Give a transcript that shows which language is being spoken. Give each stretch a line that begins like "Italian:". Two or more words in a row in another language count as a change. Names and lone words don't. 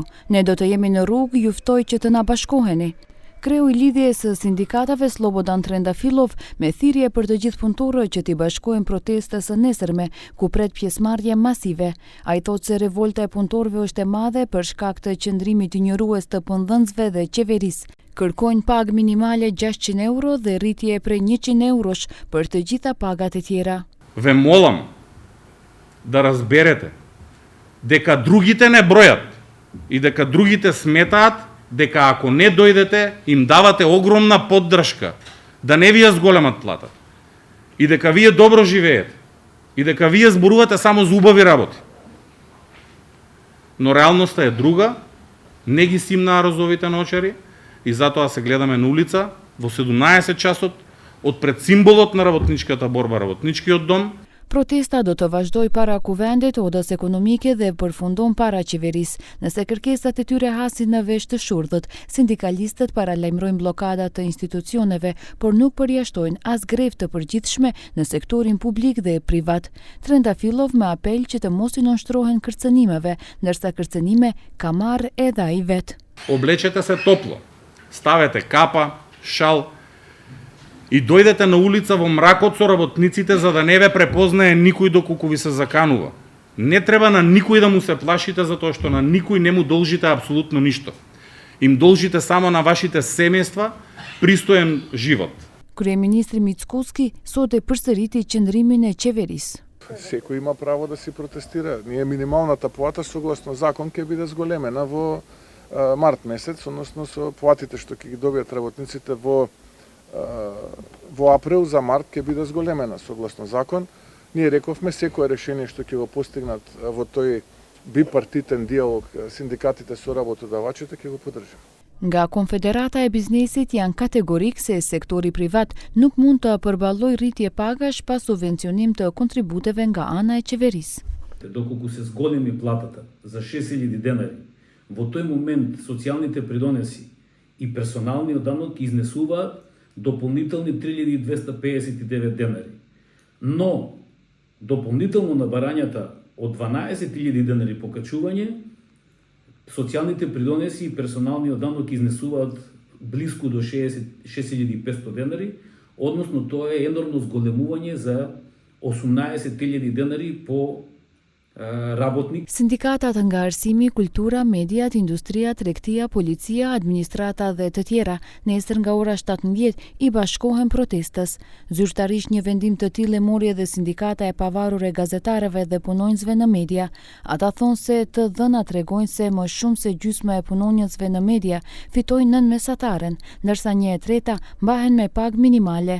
Albanian: Ne do të jemi në rrugë, ju ftoj që të na bashkoheni. Kreu I lidhjes së sindikatave Slobodan Trendafilov me thirrje për të gjithë punëtorët që t'i bashkohen protestës së nesërme, ku pret pjesëmarrje masive. Ai thotë se revolta e punëtorëve është e madhe për shkak të qëndrimit injorues të pëndhënësve dhe qeverisë. Kërkojnë pagë minimale 600 euro dhe rritje prej 100 eurosh për të gjitha pagat e tjera.
Macedonian: Ве молам да разберете дека другите не бројат и дека другите сметаат дека ако не дојдете им давате огромна поддршка да не ви ја зголемат платата и дека вие добро живеете и дека вие зборувате само за убави работи. Но реалноста е друга, не ги симнаа розовите ночари и затоа се гледаме на улица во 17 часот од пред символот на работничката борба, работничкиот дом.
Albanian: Protesta do të vazhdoj para kuvendit, odës ekonomike dhe përfundon para qeverisë. Nëse kërkesat e tyre hasin në vesh të shurdhët, sindikalistët paralajmërojnë bllokadat të institucioneve, por nuk përjashtojnë as grevë të përgjithshme në sektorin publik dhe privat. Trendafilov me apel që të mos I nënshtrohen kërcënimeve, ndërsa kërcënime ka marrë edhe ai vet.
Macedonian: Облечете се топло, ставете капа, шал, и дојдете на улица во мракот со работниците за да не ве препознае никој доколку ви се заканува. Не треба на никој да му се плашите затоа што на никој не му должите апсолутно ништо. Им должите само на вашите семејства пристоен живот.
Albanian: Kryeministri Mickoski sot e përsëriti qëndrimin e qeverisë.
Macedonian: Секој има право да си протестира. Ние минималната плата согласно закон ќе биде зголемена во март месец, односно со платите што ќе ги добијат работниците во април за март ќе биде зголемена согласно закон. Ние рековме секое решение што ќе го постигнат во тој бипартитен диалог синдикатите со работодавачите ќе го поддржиме.
Albanian: Nga Konfederata e Biznesit janë kategorik se sektori privat nuk mund të përballojë rritje pagash pa subvencionim të kontributeve nga ana e qeverisë.
Macedonian: Доколку се зголеми платата за 6000 денари, во тој момент социјалните придонеси и персоналниот данок изнесуваат дополнителни 3259 денари. Но, дополнително на барањата од 12.000 денари покачување, социјалните придонеси и персоналниот данок изнесуваат близко до 6500 денари, односно тоа е енормно зголемување за 18.000 денари по работник.
Albanian: Sindikatat nga arsimi, kultura, mediat, industria, tregtia, policia, administrata dhe të tjera, nesër nga ora 17 I bashkohen protestës. Zyrtarisht një vendim të tillë mori edhe sindikata e pavarur e gazetarëve dhe punonjësve në media. Ata thonë se të dhënat tregojnë se më shumë se gjysma e punonjësve në media fitojnë nën mesataren, ndërsa 1/3 mbahen me pagë minimale.